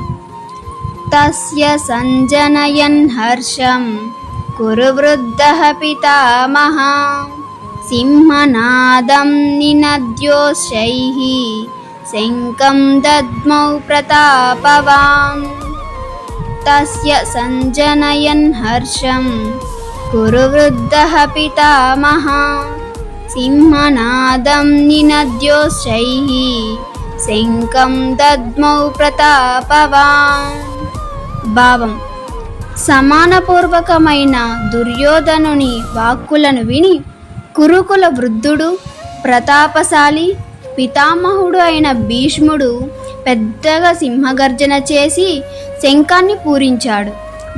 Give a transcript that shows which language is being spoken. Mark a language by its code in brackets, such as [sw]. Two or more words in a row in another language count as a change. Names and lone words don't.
[sa] तस्य संजनयन् हर्षं कुरुवृद्धः पितामहः सिंहनादं निनद्योश्चैः शङ्खं दद्मौ प्रतापवान्। तस्य संजनयन् हर्षं कुरुवृद्धः पितामहः सिंहनादं निनद्योश्चैः శంఖం దద్మౌ ప్రతాపవాన్। [te] భావం: సమానపూర్వకమైన దుర్యోధనుని వాక్కులను విని కురుకుల వృద్ధుడు, ప్రతాపశాలి, పితామహుడు అయిన భీష్ముడు పెద్దగా సింహగర్జన చేసి శంఖాన్ని పూరించాడు.